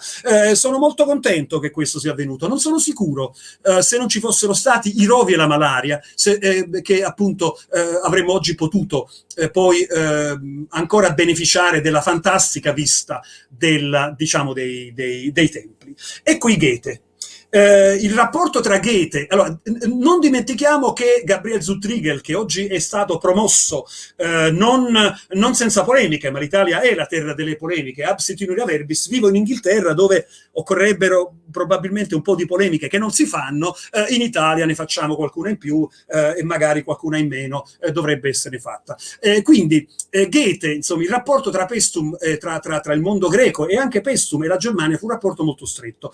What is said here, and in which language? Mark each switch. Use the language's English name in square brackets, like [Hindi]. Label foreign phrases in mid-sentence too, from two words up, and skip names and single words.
[Italian] Sono molto contento che questo sia avvenuto. Non sono sicuro se non ci fossero stati i rovi e la malaria, che appunto avremmo oggi potuto poi ancora beneficiare della fantastica vista dei templi. E qui Goethe. Il rapporto tra Goethe, allora, non dimentichiamo che Gabriel Zuchtriegel, che oggi è stato promosso non senza polemiche, ma l'Italia è la terra delle polemiche, [Latin] absit iuria verbis, [Italian] vivo in Inghilterra dove occorrerebbe probabilmente un po' di polemiche che non si fanno, in Italia ne facciamo qualcuna in più e magari qualcuna in meno dovrebbe essere fatta. Quindi Goethe, insomma, il rapporto tra Paestum, tra il mondo greco e anche Paestum e la Germania fu un rapporto molto stretto.